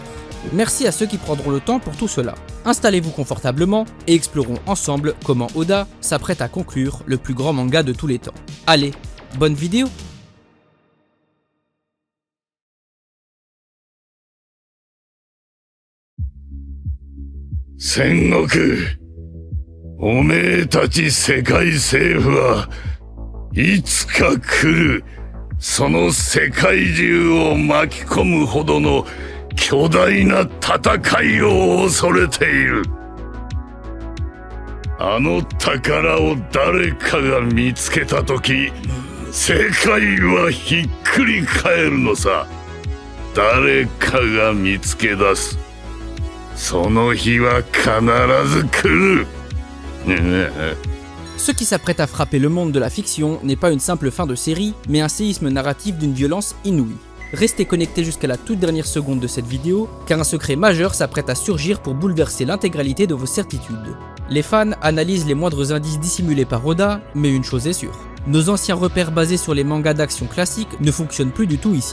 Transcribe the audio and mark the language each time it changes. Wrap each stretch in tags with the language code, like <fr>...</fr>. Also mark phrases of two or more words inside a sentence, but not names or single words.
<fr>Merci à ceux qui prendront le temps pour tout cela. Installez-vous confortablement et explorons ensemble comment Oda s'apprête à conclure le plus grand manga de tous les temps. Allez, bonne vidéo! Sengoku,</fr> <ja>おめえたち世界政府はいつか来る。その世界中を巻き込むほどの巨大な戦いを恐れている。あの宝を誰かが見つけたとき、世界はひっくり返るのさ。誰かが見つけ出す。その日は必ず来る。</ja> <fr>Ce qui s'apprête à frapper le monde de la fiction n'est pas une simple fin de série, mais un séisme narratif d'une violence inouïe. Restez connectés jusqu'à la toute dernière seconde de cette vidéo, car un secret majeur s'apprête à surgir pour bouleverser l'intégralité de vos certitudes. Les fans analysent les moindres indices dissimulés par Oda, mais une chose est sûre, nos anciens repères basés sur les mangas d'action classiques ne fonctionnent plus du tout ici.</fr>